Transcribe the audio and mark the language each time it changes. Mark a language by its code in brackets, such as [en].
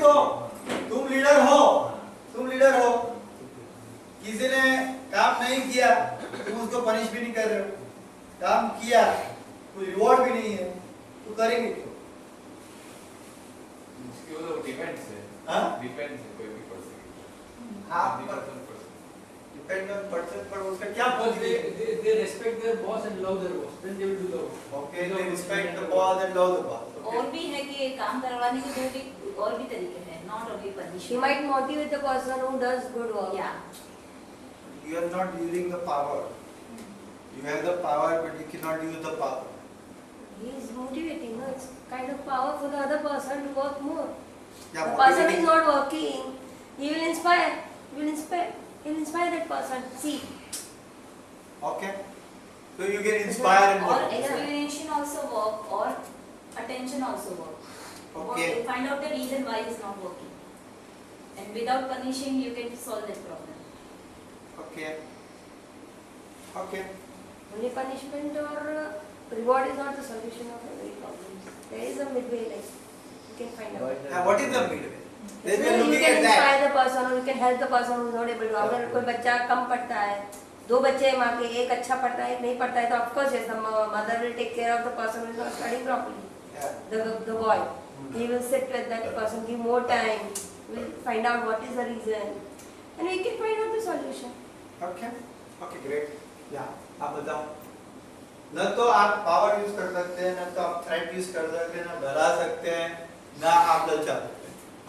[hi] तो तुम लीडर हो, किसी ने काम नहीं किया तुम उसको पनिश भी नहीं कर रहे हो, काम किया कोई रिवॉर्ड भी नहीं है, तो करेंगे क्यों? इसके ऊपर डिपेंड्स है। हाँ? डिपेंड्स है कोई भी पर्सन। हाँ, पर्सन [en] depend on person, [hi] पर उसका क्या [en] Because they respect their boss and love their boss, then they will do the work. Okay, they respect the boss and love the boss. [hi] और भी है कि काम करवाने के दो भी और भी तरीके हैं, [en] not only punishment. He might motivate the person who does good work. Yeah. You are not using the power. You have the power, but you cannot use the power. He is motivating. No, it's kind of power for the other person to work more. Yeah, The person motivating- is not working. He will inspire. He'll inspire that person. See. Okay. So you can inspire and Or motivate. explanation also work, or attention also work. Okay. Find out the reason why it's not working, and without punishing you can solve that problem. Okay. Okay. Only punishment or reward is not the solution of every problem. There is a midway, like you can find out. What is the midway? Then we are You looking can at that. inspire the person or you can help the person who is not able to. [hi] अगर कोई बच्चा कम पढ़ता है, दो बच्चे माँ के, एक अच्छा पढ़ता है एक नहीं पढ़ता है, तो [en] of course yes, the mother will take care of the person who is not studying properly. Yeah. The boy, he will sit with that person, give more time, will find out what is the reason, and we can find out the solution. Okay. Okay, great. Yeah. [hi] आप बताओ। न तो आप power use कर सकते हैं, न तो आप थ्रेट यूज कर सकते हैं, न डरा सकते हैं, न आप ललचा सकते हैं।